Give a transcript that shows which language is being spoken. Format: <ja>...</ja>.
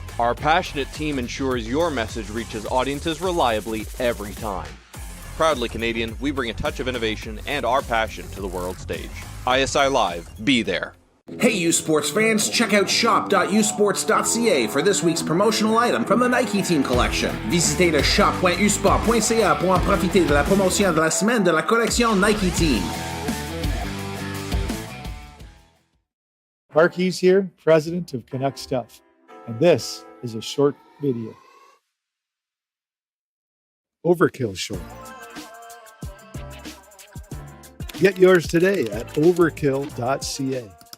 <en>Our passionate team ensures your message reaches audiences reliably every time. Proudly Canadian, we bring a touch of innovation and our passion to the world stage. ISI Live, be there. Hey U Sports fans, check out shop.usports.ca for this week's promotional item from the Nike Team Collection.</en> <fr>Visitez le shop.usport.ca pour en profiter de la promotion de la semaine de la collection Nike Team.</fr> <en>Marquise here, president of Canuck Stuff. And this is a short video. Overkill short. Get yours today at overkill.ca.</en>